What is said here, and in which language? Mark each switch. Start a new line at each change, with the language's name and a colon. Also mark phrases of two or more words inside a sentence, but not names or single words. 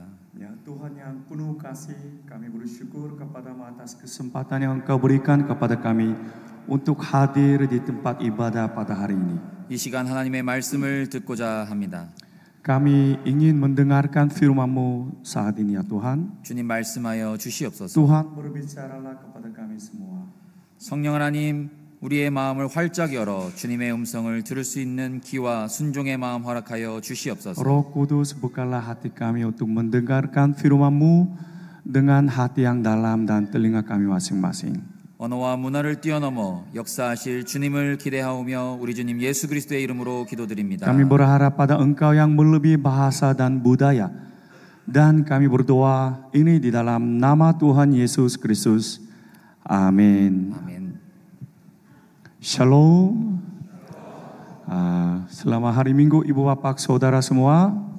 Indonesian: Ya Tuhan yang penuh kasih, kami bersyukur kepada-Mu atas kesempatan yang Engkau berikan kepada kami untuk hadir di tempat ibadah pada hari ini.
Korean: 이 시간 하나님의 말씀을 듣고자 합니다.
Indonesian: Kami ingin mendengarkan firman-Mu saat ini ya Tuhan.
Korean: 주님 말씀하여 주시옵소서.
Indonesian: Tuhan berbicaralah kepada kami semua.
Korean: 성령 하나님, 우리의 마음을 활짝 열어 주님의 음성을 들을 수 있는 귀와 순종의 마음 허락하여 주시옵소서.
Indonesian: Roh Kudus, bukalah hati kami untuk mendengarkan firman-Mu dengan hati yang dalam dan telinga kami masing-masing.
Korean: 언어와 문화를 뛰어넘어 역사하실 주님을 기대하오며 우리 주님 예수 그리스도의 이름으로 기도드립니다.
Indonesian: Kami berharap pada Engkau yang melebihi bahasa dan budaya. Dan kami berdoa ini di dalam nama Tuhan Yesus Kristus. Amin.
Korean: 아멘.
Hebrew: Shalom.
Indonesian: Selamat hari Minggu Ibu Bapak Saudara semua.